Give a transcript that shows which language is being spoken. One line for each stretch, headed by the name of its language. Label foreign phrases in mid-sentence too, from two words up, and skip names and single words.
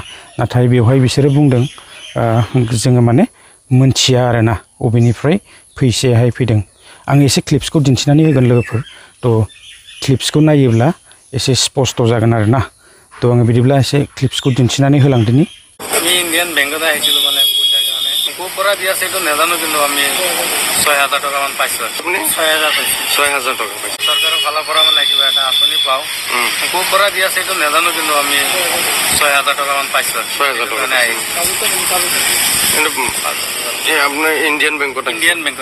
Bodo: नाथाय बेवहाय बिसोरो बुंदों जोङो माने मोनथिया आरोना बबेनिफ्राय फैसायाहाय फैदों। आं एसे क्लिप्सखौ दिन्थिनानै होगोन लोगोफोर। तो क्लिप्सखौ नायोब्ला एसे स्पष्ट जागोन आरोना। तो आङो बिदिब्ला एसे क्लिप्सखौ दिन्थिनानै होलांदिनि।
Assamese: আমি ইন্ডিয়ান বেংকত আহিছিলো মানে পইচাৰ কাৰণে ক'ৰ পৰা দি আছে এইটো নাজানো কিন্তু আমি ৬,০০০ টকামান পাইছো। আপুনি ৬,০০০ পাইছে? ৬,০০০ টকা পাইছে। চৰকাৰৰ ফালৰ পৰা মানে কিবা এটা আঁচনি পাওঁ, ক'ৰ পৰা দি আছে এইটো নাজানো কিন্তু আমি ৬,০০০ টকামান পাইছো। ৬,০০০ টকা আপোনাৰ ইণ্ডিয়ান বেংকত? ইণ্ডিয়ান বেংকত।